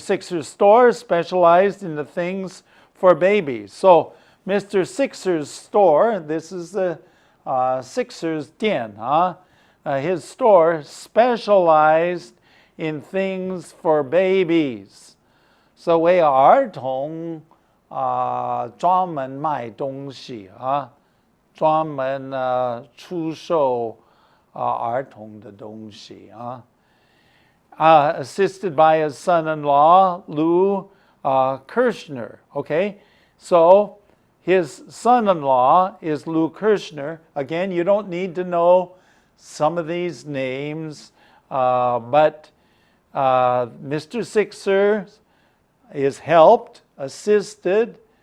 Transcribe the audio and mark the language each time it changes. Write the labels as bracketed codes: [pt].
[en] Sixer's store specialized in the things for babies. So Mr. Sixer's store, this is the Sixer's 店, his store specialized in things for babies. [zh] 所谓儿童专门卖东西专门出售儿童的东西 [en] assisted by his son-in-law, Lou Kirshner. Okay, so his son-in-law is Lou Kirshner. Again, you don't need to know some of these names, but Mr. Sixer is helped, assisted.